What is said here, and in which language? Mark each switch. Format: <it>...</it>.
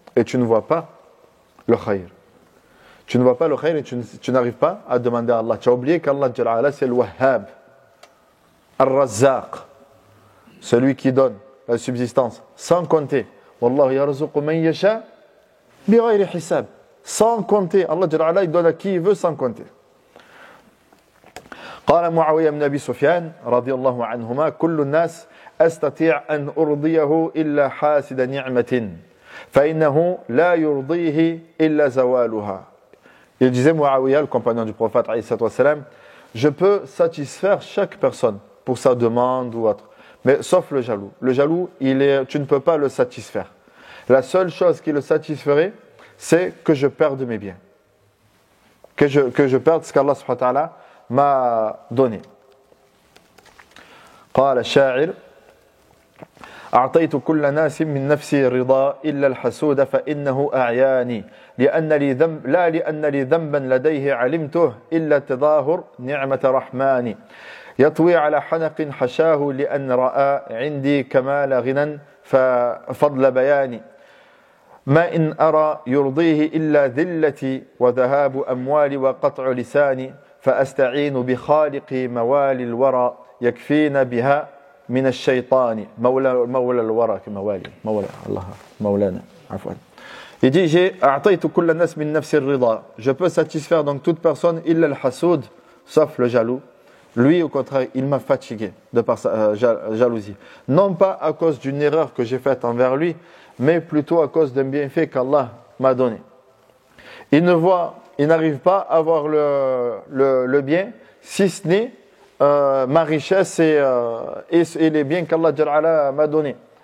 <fr>Et tu ne vois pas le khayr. Tu ne vois pas le khayr et tu n'arrives pas à demander à Allah. Tu as oublié qu'Allah Jalla ala, c'est le Wahhab, Ar-Razzaq, celui qui donne la subsistance sans compter.</fr> <ar>Wallahu yarzuqu man yasha bighayri hisab.</ar> <fr>Sans compter. Allah Jalla ala, il donne à qui il veut sans compter.</fr> <ar>قال معاوية بن أبي سفيان رضي الله عنهما كل الناس أستطيع أن أرضيه إلا حاسد نعمة فإنه لا يرضيه إلا زوالها.</ar> <fr>Il disait Muawiyah, le compagnon du prophète alayhi salatu wassalam, je peux satisfaire chaque personne pour sa demande ou autre, mais sauf le jaloux. Le jaloux, tu ne peux pas le satisfaire. La seule chose qui le satisferait, c'est que je perde mes biens, que je perde ce qu'Allah subhanahu wa ta'ala m'a donné.</fr> <ar>قال الشاعر أعطيت كل ناس من نفسي رضا إلا الحسود فإنه أعياني لا لأن لي ذنبا لديه علمته إلا تظاهر نعمة رحماني يطوي على حنق حشاه لأن رأى عندي كمال غنى ففضل بياني ما إن أرى يرضيه إلا ذلتي وذهاب أموالي وقطع لساني فأستعين بخالقي موالي الورى يكفينا بها من الشيطان مولى الورى كموالي مولى الله مولانا عفوا.</ar> <fr>Il dit j'ai</fr> <ar>أعطيت كل الناس من نفس الرضا.</ar> <fr>Je peux satisfaire donc toute personne</fr> <ar>إلا الحسود</ar> <fr>sauf le jaloux. Lui au contraire il m'a fatigué de par sa jalousie. Non pas à cause d'une erreur que j'ai faite envers lui, mais plutôt à cause d'un bienfait qu'Allah m'a donné. Il n'arrive pas à avoir le bien, si ce n'est ma richesse et les biens qu'Allah m'a donnés.</fr>